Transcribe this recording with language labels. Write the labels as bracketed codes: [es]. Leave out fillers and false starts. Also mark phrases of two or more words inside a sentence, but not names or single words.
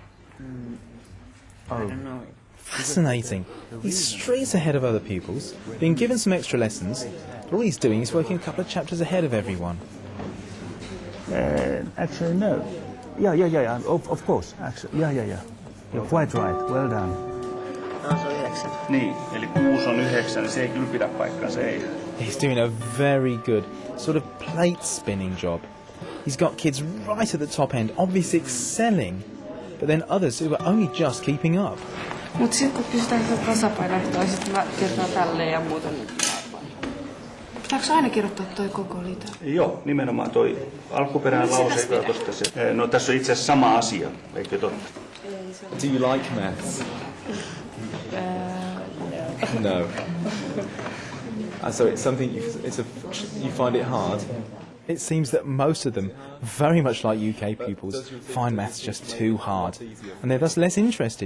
[en] I don't know. Fascinating. He's straight ahead of other pupils, being given some extra lessons, but all he's doing is working a couple of chapters ahead of everyone. Actually, no. Yeah. Of course. Actually, yeah. You're quite right. Well done. [fi] Niin, eli 6 on 9, niin se ei kyllä pidä paikkaansa, ei. [en] He's doing a very good sort of plate spinning job. He's got kids right at the top end, obviously excelling, but then others who are only just keeping up. [fi] Mutta sitten kun pystytään sitä tasapainoehtoa, sitten mä kirjoitan tälleen ja muuten. Pitääkö aina kirjoittaa toi koko liitä? Joo, nimenomaan toi alkuperäinen lause. No tässä on itse asiassa sama asia, eikö totta? [en] Do you like maths? No. So it's something you find it hard. It seems that most of them, very much like UK pupils, find maths just too hard, and they're thus less interested.